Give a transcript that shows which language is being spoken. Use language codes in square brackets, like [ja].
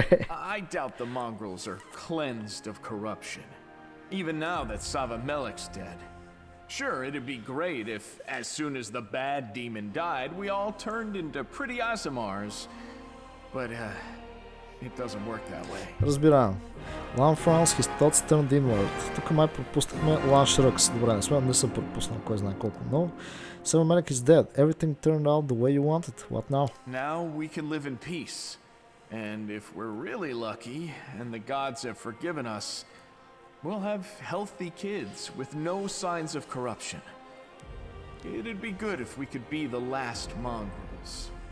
[en] I doubt the mongrels are cleansed of corruption, even now that Savamelik's dead. Sure, it'd be great if, as soon as the bad demon died, we all turned into pretty Asimars. But, it doesn't work that way. [bg] Разбирам. [en] Lan frowns, his thoughts turned inward. [bg] Тук май пропуснахме [en] Lan shrugs. [bg] Добре, не съм пропуснал, кой знае колко много. [en] Seven Medic is dead. Everything turned out the way you wanted. What now? Now we can live in peace. And if we're really lucky, and the gods have forgiven us, we'll have healthy kids with no signs of corruption. It'd be good if we could be the last mongrels.